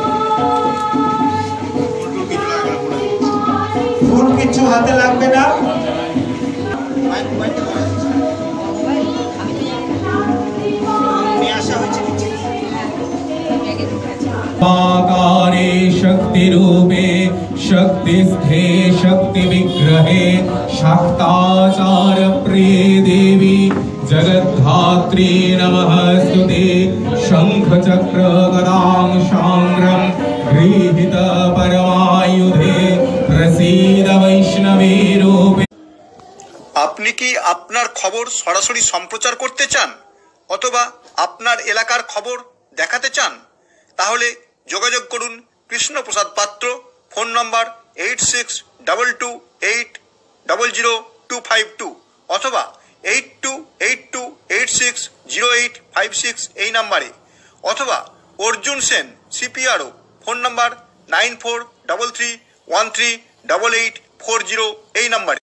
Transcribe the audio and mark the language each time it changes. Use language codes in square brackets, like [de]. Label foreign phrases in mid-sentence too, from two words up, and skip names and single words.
[bn] ফুল কিছু হাতে লাগবে না। [sa] आकारे शक्ति रूपे शक्तिस्थे शक्ति विग्रहे शाक्ताचार प्रिय देवी जगद्धात्री नमस्तुते। शंख चक्र गदां शांग्रं गृहीत परमायुधे प्रसीद वैष्णवे रूपे। [bn] আপনি কি আপনার খবর সরাসরি সম্প্রচার করতে চান অথবা আপনার এলাকার খবর দেখাতে চান? তাহলে যোগাযোগ করুন কৃষ্ণপ্রসাদ পাত্র, ফোন নম্বর 8622800252 অথবা 8282860856 এই নাম্বারে, অথবা অর্জুন সেন সিপিআরও, ফোন নম্বর 9433138840 এই নাম্বারে।